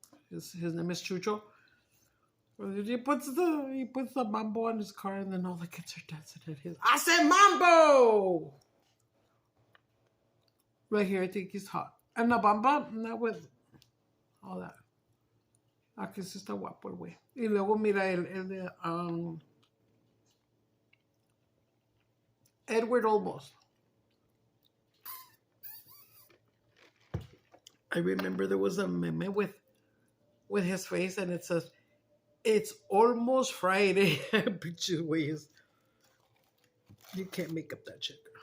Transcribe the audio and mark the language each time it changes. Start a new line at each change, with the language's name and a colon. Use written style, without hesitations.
English: His name is Chucho. He puts the mambo on his car, and then all the kids are dancing at his. I said mambo. Right here, I think he's hot. And la bamba, not with all that.
Spanish: Aquí sí está guapo el güey. Y luego mira el de Edward Olmos.
English: I remember there was a meme with his face, and it says, "It's almost Friday." Bitches ways. You can't make up that shit.